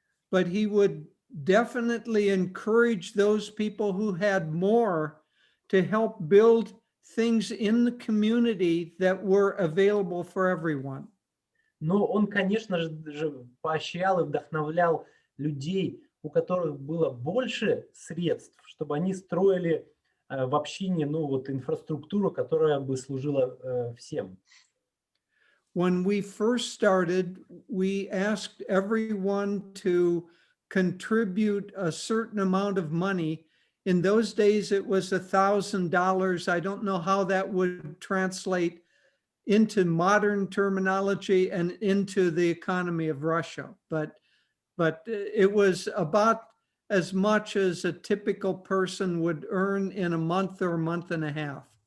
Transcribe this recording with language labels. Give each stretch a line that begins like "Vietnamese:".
English: But he would definitely encourage those people who had more to help build things in the community that were available for everyone.
Russian: Но он, конечно же, поощрял и вдохновлял людей, у которых было больше средств, чтобы они строили в общине, инфраструктуру, которая бы служила всем.
English: When we first started, we asked everyone to contribute a certain amount of money. In those days, it was $1,000. I don't know how that would translate into modern terminology and into the economy of Russia, but it was about as much as a typical person would earn in a month or a month and a half.